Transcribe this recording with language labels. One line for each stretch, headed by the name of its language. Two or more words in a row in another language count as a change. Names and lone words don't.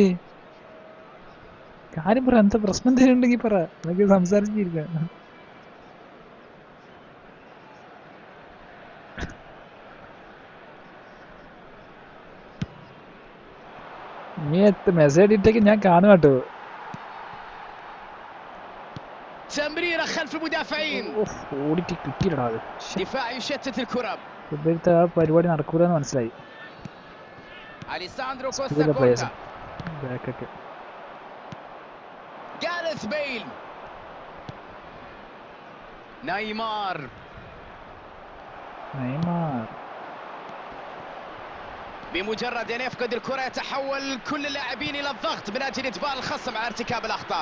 Malayalam: കാര്യം പറ, എന്താ പ്രശ്നം എന്തെങ്കിലും ഉണ്ടെങ്കിൽ പറ, നമുക്ക് സംസാരിച്ചിരിക്കാം. നീ മെസ്സേജ് ഇട്ടേക്ക് ഞാൻ കാണും കേട്ടോ.
Arabic: تمريرة خلف المدافعين.
Malayalam: ഓടിട്ട് കിട്ടിയില്ലടാ അത്.
Arabic: دفاع يشتت الكرة.
Malayalam: ഇപ്പോഴത്തെ ആ പരിപാടി നടക്കൂലെന്ന് മനസ്സിലായി.
Arabic: أليساندرو كوستا كورتا.
Malayalam: ബാക്കൊക്കെ
Arabic: جاريث بيل. نيمار. بمجرد أن يفقد الكرة يتحول كل اللاعبين إلى الضغط من أجل إجبار الخصم على ارتكاب الأخطاء.